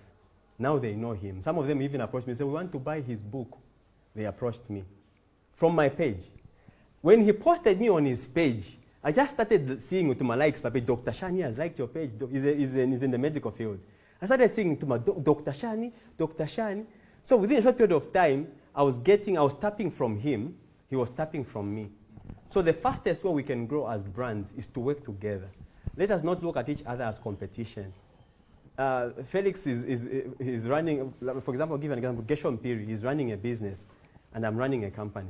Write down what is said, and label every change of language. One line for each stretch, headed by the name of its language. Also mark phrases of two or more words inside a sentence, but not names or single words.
English: Now they know him. Some of them even approached me and said, we want to buy his book. They approached me from my page. When he posted me on his page, I just started seeing to my likes, Papi, Dr. Shani has liked your page. He's in the medical field. I started seeing to my Dr. Shani, Dr. Shani. So within a short period of time, I was tapping from him, he was tapping from me. So the fastest way we can grow as brands is to work together. Let us not look at each other as competition. Felix is running, for example, I'll give an example, Gershon Piri, he's running a business and I'm running a company.